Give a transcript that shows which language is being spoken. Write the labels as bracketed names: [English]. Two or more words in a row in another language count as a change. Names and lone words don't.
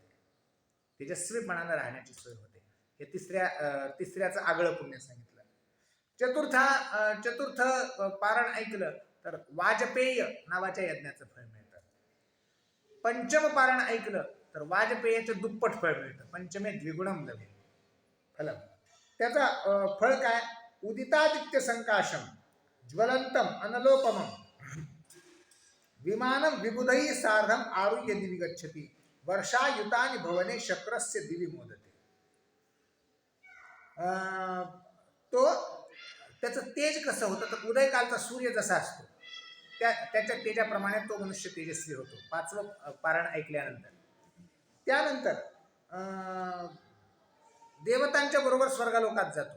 [Marathi] तेजस्वीपणानं राहण्याची सोय होते. हे तिसऱ्याचं आगळं पुण्य सांगितलं. चतुर्थ पारण ऐकलं तर वाजपेय नावाच्या यज्ञाचं फळ मिळतं. पंचम पारण ऐकलं तर वाजपेयाचं दुप्पट फळ मिळतं. [Sanskrit] पंचमे द्विगुणम लभे फलम. [Marathi] त्याचा फळ काय, [Sanskrit] उदितादित्य संकाशम ज्वलंतम अनलोपमम विमानम विबुधैः सार्धम आरुह्य दिवि गच्छति वर्षायुतानि भवने शक्रस्य दिवि मोदते. [Marathi] तो त्याचं तेज कसं होतं, तर उदयकालचा सूर्य जसा असतो त्याच्या तेजाप्रमाणे तो मनुष्य तेजस्वी होतो. 5वं पारण ऐकल्यानंतर. त्यानंतर देवतांच्या बरोबर स्वर्गलोकात जातो.